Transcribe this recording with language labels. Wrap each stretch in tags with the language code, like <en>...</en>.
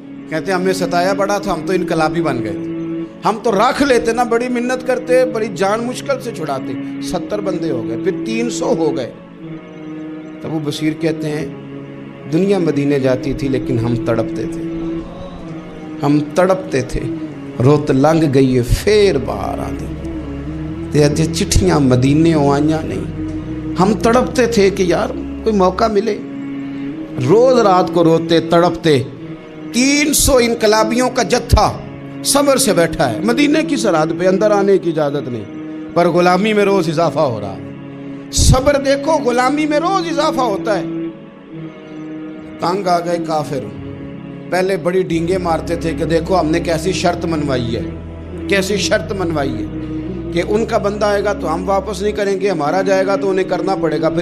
<ur>کہتے ہیں ہمیں ستایا بڑا تھا, ہم تو انقلابی بن گئے تھے, ہم تو رکھ لیتے نا, بڑی منت کرتے, بڑی جان مشکل سے چھڑاتے. 70 بندے ہو گئے, پھر 300 ہو گئے. تب وہ بصیر کہتے ہیں دنیا مدینے جاتی تھی لیکن ہم تڑپتے تھے, ہم تڑپتے تھے.</ur> <pa>روت لنگ گئی پھر باہر آتی, تے چٹھیاں مدینے آئیاں نہیں.</pa> <ur>ہم تڑپتے تھے کہ یار کوئی موقع ملے. روز رات کو روتے تڑپتے. 300 انقلابیوں کا جتھا صبر سے بیٹھا ہے مدینے کی سرحد پہ, اندر آنے کی اجازت نہیں, پر غلامی میں روز اضافہ ہو رہا ہے. صبر دیکھو, غلامی میں روز اضافہ ہوتا ہے. تنگ آ گئے کافر, پہلے بڑی ڈینگیں مارتے تھے کہ دیکھو ہم نے کیسی شرط منوائی ہے, کیسی شرط منوائی ہے کہ ان کا بندہ آئے گا تو ہم واپس نہیں کریں گے, ہمارا جائے گا تو انہیں کرنا پڑے گا.</ur>